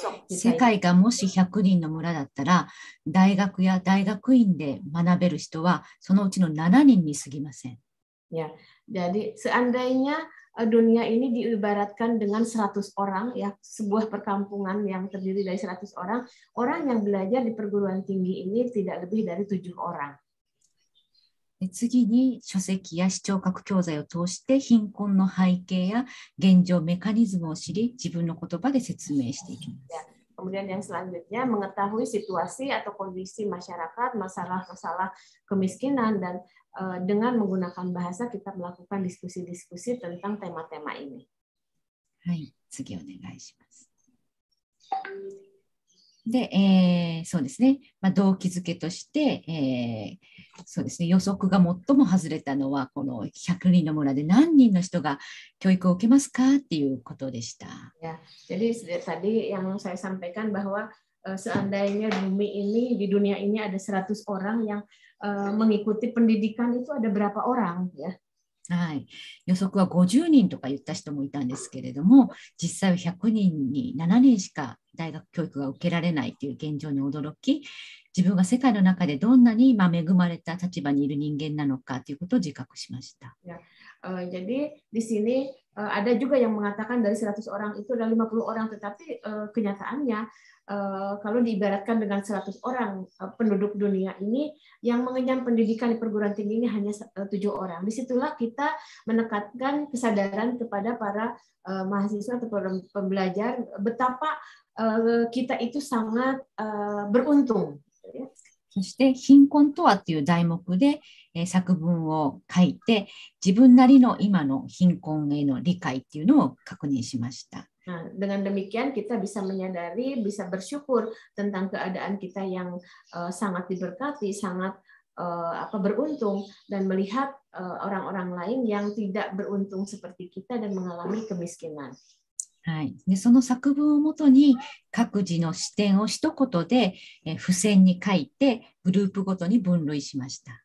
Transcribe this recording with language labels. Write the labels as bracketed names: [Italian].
[Japanese] 世界がもし100人の村だったら、大学や大学院で学べる人はそのうちの7人に過ぎません。 [Indonesian] Ya, jadi seandainya dunia ini diibaratkan dengan 100 orang ya, sebuah perkampungan yang terdiri dari 100 orang, orang yang belajar di perguruan tinggi ini tidak lebih dari 7 orang. [Japanese] 次に書籍や視聴覚教材を通して貧困の背景や現状メカニズムを知り、自分の言葉で説明していきます。 [Indonesian] Kemudian yang selanjutnya mengetahui situasi atau kondisi masyarakat, masalah-masalah kemiskinan, dan dengan menggunakan bahasa kita melakukan diskusi-diskusi tentang tema-tema ini. [Japanese] はい、次お願いします。で、そうですね、動機づけとして、そうですね、予測が最も外れたのはこの100人の村で何人の人が教育を受けますかっていうことでした。 [Indonesian] Ya, jadi tadi yang saya sampaikan bahwa seandainya di dunia ini ada 100 orang yang mengikuti pendidikan, itu ada berapa orang ya? [Japanese] はい、予測は50人とか言った人もいたんですけれども、実際は100人に7人しか大学教育が受けられないという現状に驚き、自分が世界の中でどんなに恵まれた立場にいる人間なのかということを自覚しました。 [Indonesian] Jadi di sini ada juga yang mengatakan dari 100 orang itu ada 50 orang, tetapi kenyataannya kalau diibaratkan dengan 100 orang penduduk dunia ini, yang mengenyam pendidikan di perguruan tinggi ini hanya 7 orang. Disitulah kita menekankan kesadaran kepada para mahasiswa atau pembelajar betapa kita itu sangat beruntung. [Japanese] そして貧困とはという題目で作文を書いて、自分なりの今の貧困への理解っていうのを確認しました。 [Indonesian] Dengan demikian kita bisa menyadari, bisa bersyukur tentang keadaan kita yang sangat diberkati, sangat beruntung, dan melihat orang-orang lain yang tidak beruntung seperti kita dan mengalami kemiskinan. [Japanese] はい、でその作文をもとに各自の視点を一言で付箋に書いてグループごとに分類しました。